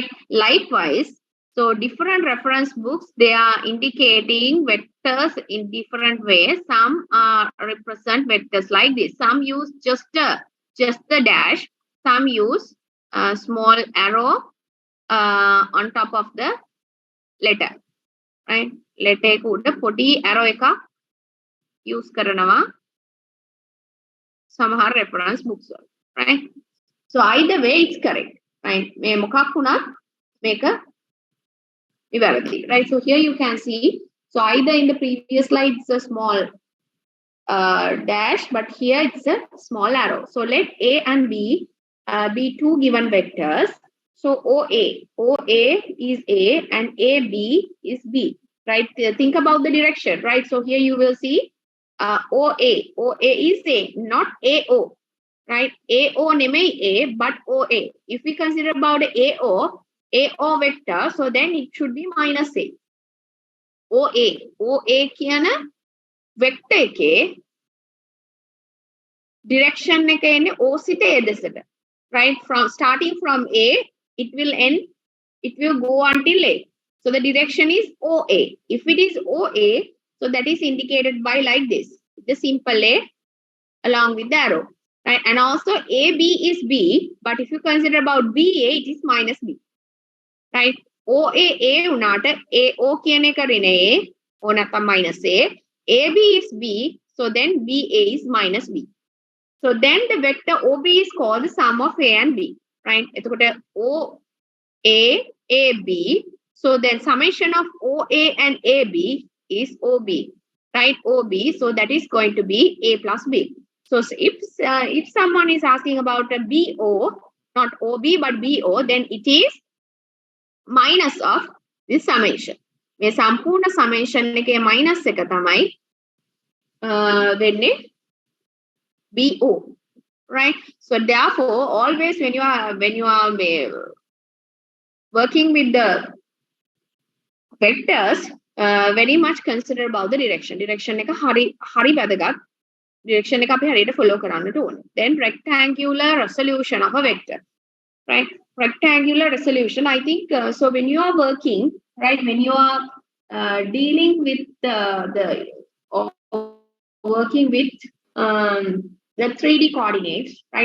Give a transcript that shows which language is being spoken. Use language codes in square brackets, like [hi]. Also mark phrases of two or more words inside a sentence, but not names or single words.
[en] Likewise, so different reference books, they are indicating vectors in different ways. Some represent vectors like this. Some use just the dash. Some use a small arrow on top of the letter, right? [si] Letter කුඩා පොඩි arrow එකක් use කරනවා සමහර [en] reference books [si] වල, [en] right? So either way it's correct, right? [si] මේ මොකක් වුණත් මේක නිවැරදි, [en] right? So here you can see, so either in the previous slide it's a small dash, but here it's a small arrow. So let A and B be two given vectors. So OA is A and AB is B, right? Think about the direction, right? So here you will see OA is A, not AO, right? AO nemei A, but OA. If we consider about AO vector, so then it should be minus A. [si] OA කියන vector එකේ direction එක එන්නේ O සිට A දෙසට, [en] right? From starting from A, it will go until A. So the direction is OA. If it is OA, so that is indicated by like this, the simple A along with the arrow, right? And also AB is B, but if you consider about BA, it is minus B, right? [si] OA උනාට AO කියන එක ඍණ A, or නැත්නම් minus A. [en] AB is B, so then BA is minus B. So then the vector OB is called the sum of A and B, right? [si] එතකොට OA, AB. [en] So then summation of OA and AB is OB, right? OB. So that is going to be A plus B. So if someone is asking about a BO, not OB but BO, then it is minus of this summation. [si] මේ සම්පූර්ණ summation එකේ minus එක තමයි වෙන්නේ BO, right? [en] So therefore, always when you are working with the vectors, very much consider about the direction. [si] Direction එක හරි වැදගත්. Direction එක අපි හරියට follow කරන්නට ඕනේ. [en] Then rectangular resolution of a vector, right? Rectangular resolution, I think, so when you are working, right, when you are dealing with working with the 3D coordinates, right?